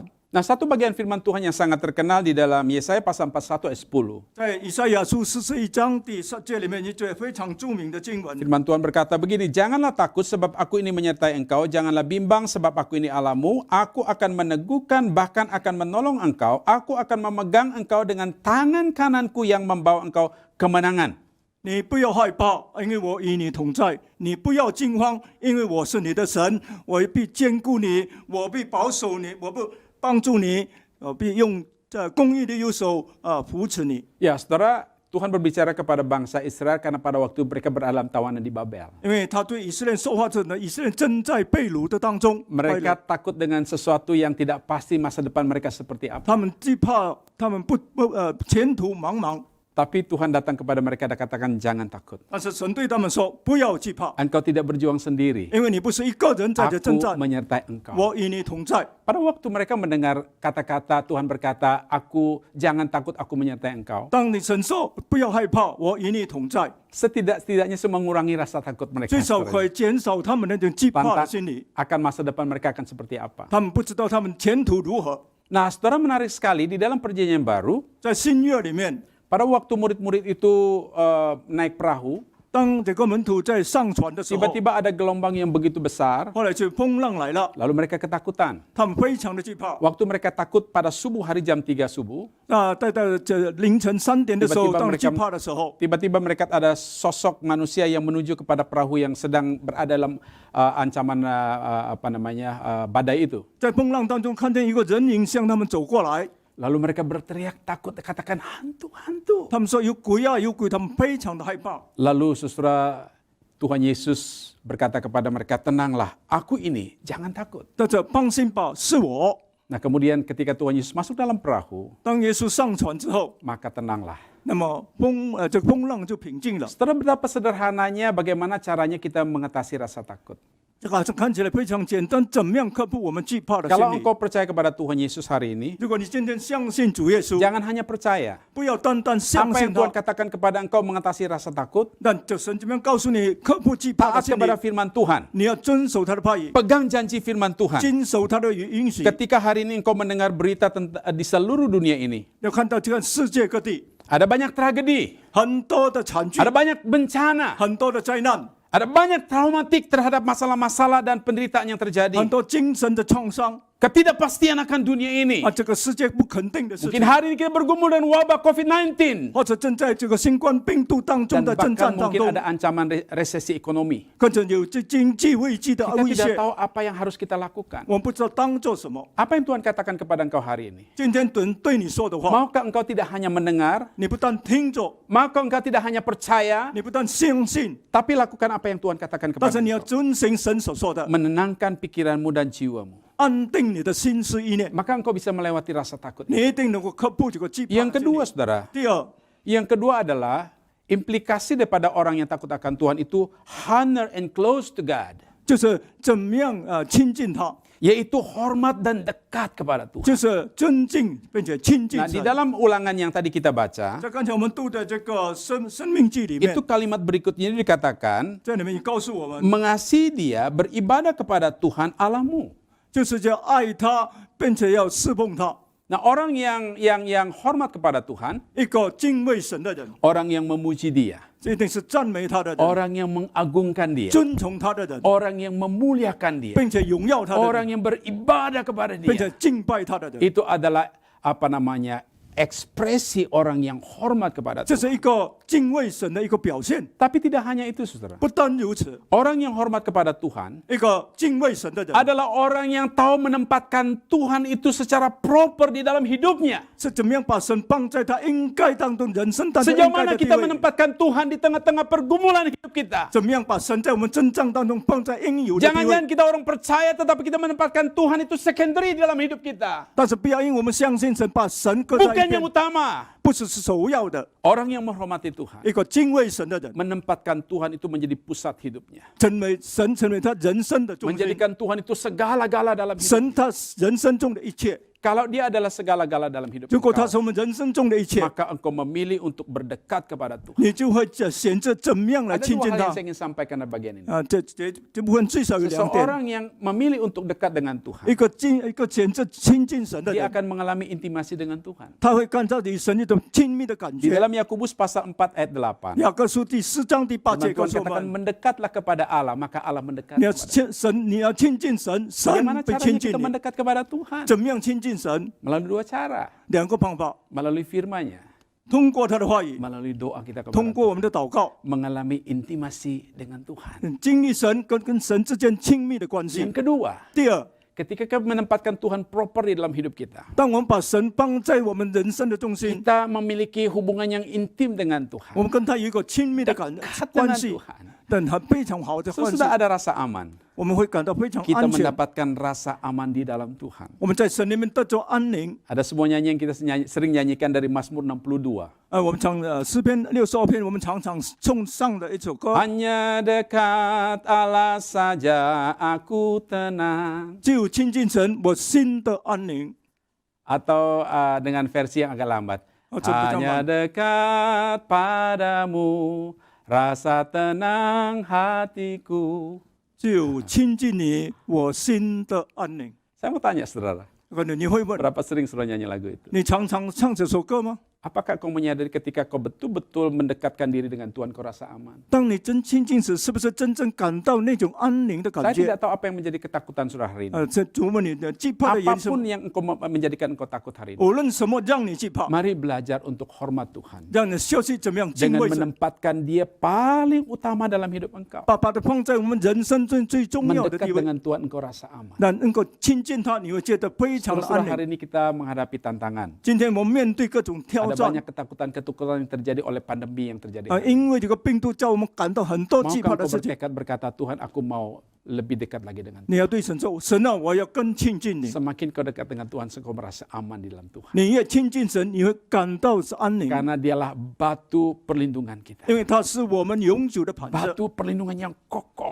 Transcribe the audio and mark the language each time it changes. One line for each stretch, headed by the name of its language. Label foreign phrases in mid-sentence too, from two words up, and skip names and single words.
Indonesian: Nah, satu bagian firman Tuhan yang sangat terkenal di dalam Yesaya pasal 41 ayat 10.
Chinese: 在以赛亚书41章第10节里面，一句非常著名的经文。
Indonesian: Firman Tuhan berkata begini, janganlah takut sebab aku ini menyertai engkau, janganlah bimbang sebab aku ini Allahmu, aku akan meneguhkan bahkan akan menolong engkau, aku akan memegang engkau dengan tangan kananku yang membawa engkau kemenangan.
Chinese: 你不要害怕，因为我与你同在；你不要惊慌，因为我是你的神，我必坚固你，我必保守你，我必帮助你，我必用公义的右手扶持你。
Indonesian: Ya, saudara, Tuhan berbicara kepada bangsa Israel karena pada waktu mereka berada dalam tawanan di Babel.
Chinese: 因为他对以色列说话者呢，以色列正在被掳的当中，
Indonesian: Mereka takut dengan sesuatu yang tidak pasti masa depan mereka seperti apa.
Chinese: 他们惧怕，他们不前途茫茫。
Indonesian: Tapi Tuhan datang kepada mereka dan katakan jangan takut.
Chinese: 但是神对他们说：“不要惧怕，
Indonesian: Engkau tidak berjuang sendiri.
Chinese: 因为你不是一个人在这征
Indonesian: Aku
Chinese: 战，
Indonesian: menyertai engkau.
Chinese: 我与你同在。”
Indonesian: Pada waktu mereka mendengar kata-kata Tuhan berkata, aku jangan takut, aku menyertai engkau.
Chinese: 当你神说不要害怕，我与你同在，
Indonesian: Setidaknya mengurangi rasa takut mereka.
Chinese: 最少可以减少他们那种惧怕的心理。
Indonesian: Akan masa depan mereka akan seperti apa.
Chinese: 他们不知道他们前途如何。
Indonesian: Nah, saudara, menarik sekali di dalam perjanjian baru,
Chinese: 在新约里面，
Indonesian: pada waktu murid-murid itu naik perahu,
Chinese: 当这个门徒在上船的时候，
Indonesian: tiba-tiba ada gelombang yang begitu besar,
Chinese: 后来就风浪来了，
Indonesian: lalu mereka ketakutan.
Chinese: 他们非常的惧怕。
Indonesian: Waktu mereka takut pada subuh hari jam 3 subuh,
Chinese: 在这凌晨3点的时候，
Indonesian: Tiba-tiba
Chinese: 当
Indonesian: mereka
Chinese: 惧怕的时候，
Indonesian: tiba-tiba mereka ada sosok manusia yang menuju kepada perahu yang sedang berada dalam ancaman badai itu.
Chinese: 在风浪当中看见一个人影向他们走过来。
Indonesian: Lalu mereka berteriak takut, katakan hantu, hantu.
Chinese: 他们说有鬼啊，有鬼，他们非常的害怕。
Indonesian: Lalu saudara, Tuhan Yesus berkata kepada mereka, tenanglah, aku ini, jangan takut.
Chinese: 大家放心吧，是我。
Indonesian: Nah kemudian ketika Tuhan Yesus masuk dalam perahu,
Chinese: 当耶稣上船之后，
Indonesian: maka tenanglah.
Chinese: 那么这个风浪就平静了。
Indonesian: Saudara, betapa sederhananya bagaimana caranya kita mengatasi rasa takut.
Chinese: 这个好像看起来非常简单，怎么样克服我们惧怕的
Indonesian: Kalau
Chinese: 心理？
Indonesian: engkau percaya kepada Tuhan Yesus hari ini,
Chinese: 如果你今天相信主耶稣，
Indonesian: jangan hanya percaya.
Chinese: 不要单单相
Indonesian: Apa
Chinese: 信
Indonesian: yang Tuhan
Chinese: 他，
Indonesian: katakan kepada engkau mengatasi rasa takut,
Chinese: 但这神怎么样告诉你克服惧怕的
Indonesian: taat
Chinese: 心理？
Indonesian: kepada firman Tuhan.
Chinese: 你要遵守他的话语，
Indonesian: Pegang janji firman Tuhan.
Chinese: 遵守他的允许。
Indonesian: Ketika hari ini engkau mendengar berita di seluruh dunia ini,
Chinese: 要看到这个世界各地
Indonesian: ada banyak tragedi,
Chinese: 很多的惨剧，
Indonesian: ada banyak bencana,
Chinese: 很多的灾难，
Indonesian: ada banyak traumatik terhadap masalah-masalah dan penderitaan yang terjadi.
Chinese: 很多精神的创伤
Indonesian: Ketidakpastian akan dunia ini.
Chinese: 啊，这个世界不肯定的事
Indonesian: Mungkin
Chinese: 情，
Indonesian: hari ini kita bergumul dengan wabah COVID-19.
Chinese: 或者正在这个新冠病毒当中
Indonesian: Dan
Chinese: 的征
Indonesian: bahkan
Chinese: 战当
Indonesian: mungkin
Chinese: 中，
Indonesian: ada ancaman resesi ekonomi.
Chinese: 跟着有这经济危机的
Indonesian: Kita
Chinese: 威
Indonesian: tidak
Chinese: 胁，
Indonesian: tahu apa yang harus kita lakukan.
Chinese: 我们不知道当做什么。
Indonesian: Apa yang Tuhan katakan kepada engkau hari ini?
Chinese: 今天对你说的话，
Indonesian: Maukah engkau tidak hanya mendengar?
Chinese: 你不但听着，
Indonesian: Maukah engkau tidak hanya percaya?
Chinese: 你不但相信，
Indonesian: Tapi lakukan apa yang Tuhan katakan
Chinese: 但
Indonesian: kepada
Chinese: 是你要
Indonesian: engkau.
Chinese: 遵行神所说的，
Indonesian: Menenangkan pikiranmu dan jiwamu.
Chinese: 安定你的心思意念，
Indonesian: Maka engkau bisa melewati rasa takut.
Chinese: 你一定能够克服这个惧怕的心理。
Indonesian: Yang kedua, saudara.
Chinese: 第二，
Indonesian: Yang kedua adalah implikasi daripada orang yang takut akan Tuhan itu
English: honor and close to God.
Chinese: 就是怎么样亲近他，
Indonesian: Yaitu hormat dan dekat kepada Tuhan.
Chinese: 就是尊敬并且亲近
Indonesian: Nah, di
Chinese: 神。
Indonesian: dalam ulangan yang tadi kita baca,
Chinese: 在刚才我们读的这个生命记里面
Indonesian: itu，kalimat berikutnya dikatakan,
Chinese: 在里面也告诉我们，
Indonesian: mengasihi dia, beribadah kepada Tuhan Allahmu.
Chinese: 就是要爱他，并且要侍奉他。
Indonesian: Nah, orang yang hormat kepada Tuhan,
Chinese: 一个敬畏神的人，
Indonesian: orang yang memuji dia,
Chinese: 这一定是赞美他的人，
Indonesian: orang yang mengagungkan dia,
Chinese: 尊崇他的人，
Indonesian: orang yang memuliakan dia,
Chinese: 并且荣耀他的
Indonesian: orang
Chinese: 人，
Indonesian: yang beribadah kepada
Chinese: 并且
Indonesian: dia.
Chinese: 敬拜他的人。
Indonesian: Itu adalah ekspresi orang yang hormat kepada
Chinese: 这
Indonesian: Tuhan.
Chinese: 是一个敬畏神的一个表现。
Indonesian: Tapi tidak hanya itu, saudara.
Chinese: 不单如此，
Indonesian: Orang yang hormat kepada Tuhan
Chinese: 一个敬畏神的人
Indonesian: adalah orang yang tahu menempatkan Tuhan itu secara proper di dalam hidupnya.
Chinese: 是怎么样把神放在他应该当中人生当中
Indonesian: Sejauh
Chinese: 应该
Indonesian: mana
Chinese: 的地
Indonesian: kita
Chinese: 位？
Indonesian: menempatkan Tuhan di tengah-tengah pergumulan hidup kita.
Chinese: 怎么样把神在我们征战当中放在应有的地
Indonesian: Jangan-jangan
Chinese: 位？
Indonesian: kita orang percaya tetapi kita menempatkan Tuhan itu secondary di dalam hidup kita.
Chinese: 但是不要因为我们相信神，把神搁在
Indonesian: Bukan
Chinese: 一
Indonesian: yang
Chinese: 边，
Indonesian: utama.
Chinese: 不是首要的。
Indonesian: Orang yang menghormati Tuhan
Chinese: 一个敬畏神的人，
Indonesian: menempatkan Tuhan itu menjadi pusat hidupnya.
Chinese: 成为神，成为他人生的中心，
Indonesian: Menjadikan Tuhan itu segala-gala dalam hidup.
Chinese: 神他人生中的一切。
Indonesian: Kalau dia adalah segala-gala dalam hidup
Chinese: 如果他
Indonesian: engkau,
Chinese: 是我们人生中的一切，
Indonesian: maka engkau memilih untuk berdekat kepada Tuhan.
Chinese: 你就会选择怎么样来
Indonesian: Ada
Chinese: 亲
Indonesian: dua
Chinese: 近
Indonesian: hal yang
Chinese: 他
Indonesian: saya ingin sampaikan dalam bagian ini.
Chinese: 啊。这部分最少有两点：
Indonesian: Seseorang yang memilih untuk dekat dengan Tuhan,
Chinese: 一个选择亲近神的
Indonesian: dia
Chinese: 人，
Indonesian: akan mengalami intimasi dengan Tuhan.
Chinese: 他会感到与神一种亲密的感
Indonesian: Di
Chinese: 觉。
Indonesian: dalam Yakobus pasal 4 ayat 8,
Chinese: 雅各书第4章第8
Indonesian: Firman
Chinese: 节告
Indonesian: Tuhan
Chinese: 诉我
Indonesian: katakan
Chinese: 们：
Indonesian: mendekatlah kepada Allah, maka Allah mendekat
Chinese: 你要
Indonesian: kepada.
Chinese: 亲神，你要亲近神，神
Indonesian: Bagaimana
Chinese: 会
Indonesian: caranya
Chinese: 亲近
Indonesian: kita
Chinese: 你。
Indonesian: mendekat kepada Tuhan?
Chinese: 怎么样亲近神？
Indonesian: Melalui dua cara.
Chinese: 两个方法：
Indonesian: Melalui firman-Nya,
Chinese: 通过他的话语，
Indonesian: melalui doa kita
Chinese: 通
Indonesian: kepada
Chinese: 过我们的祷告，
Indonesian: mengalami intimasi dengan Tuhan.
Chinese: 经历神跟神之间亲密的关系
Indonesian: Yang。kedua,
Chinese: 第二，
Indonesian: ketika kita menempatkan Tuhan proper di dalam hidup kita,
Chinese: 当我们把神放在我们人生的中心，
Indonesian: kita memiliki hubungan yang intim dengan
Chinese: 我
Indonesian: Tuhan.
Chinese: 们跟他有一个亲密的
Indonesian: Dekat
Chinese: 关
Indonesian: dengan
Chinese: 系，
Indonesian: Tuhan.
Chinese: 但他非常好的关系，
Indonesian: Sesudah ada rasa aman,
Chinese: 我们会感到非常
Indonesian: kita
Chinese: 安全。
Indonesian: mendapatkan rasa aman di dalam Tuhan.
Chinese: 我们在神里面得着安宁。
Indonesian: Ada sebuah nyanyi yang kita sering nyanyikan dari Mazmur 62.
Chinese: 我们唱诗篇62篇，我们常常颂上的一首歌，
Indonesian: Hanya dekat Allah saja aku tenang.
Chinese: 只有亲近神，我心的安宁。
Indonesian: Atau dengan versi yang agak lambat. Oh, coba Hanya tambah. dekat padamu, rasa tenang hatiku.
Chinese: 只有亲近你，我心的安宁。
Indonesian: Saya mau tanya saudara,
Chinese: 可能你会问，
Indonesian: berapa sering saudara nyanyi lagu itu?
Chinese: 你常常唱这首歌吗？
Indonesian: Apakah kau menyadari ketika kau betul-betul mendekatkan diri dengan Tuhan kau rasa aman?
Chinese: 当你真亲近时，是不是真正感到那种安宁的感
Indonesian: Saya
Chinese: 觉？
Indonesian: tidak tahu apa yang menjadi ketakutan saudara hari ini.
Chinese: 这琢磨你的惧怕的原因是什
Indonesian: Apapun
Chinese: 么？
Indonesian: yang menjadikan engkau takut hari ini.
Chinese: 无论什么让你惧怕，
Indonesian: Mari belajar untuk hormat Tuhan.
Chinese: 让你学习怎么样敬
Indonesian: Dengan
Chinese: 畏神，
Indonesian: menempatkan dia paling utama dalam hidup engkau.
Chinese: 把它放在我们人生最重要的
Indonesian: Mendekat
Chinese: 地位。
Indonesian: dengan Tuhan engkau rasa aman.
Chinese: 那能够亲近他，你会觉得非常的
Indonesian: Saudara
Chinese: 安宁。
Indonesian: hari ini kita menghadapi tantangan.
Chinese: 今天我们面对各种挑
Indonesian: Ada
Chinese: 战
Indonesian: banyak ketakutan-ketakutan yang terjadi oleh pandemi yang terjadi.
Chinese: 因为这个病毒叫我们感到很多惧
Indonesian: Maukah
Chinese: 怕的
Indonesian: engkau
Chinese: 事情。
Indonesian: bertekad berkata, Tuhan aku mau lebih dekat lagi dengan Tuhan.
Chinese: 你要对神说：“神啊，我要更亲近你。
Indonesian: Semakin kau dekat dengan Tuhan, engkau merasa aman di dalam Tuhan.
Chinese: 你越亲近神，你会感到是安宁，
Indonesian: Karena dialah batu perlindungan kita.
Chinese: 因为他是我们永久的磐石，
Indonesian: Batu perlindungan yang kokoh.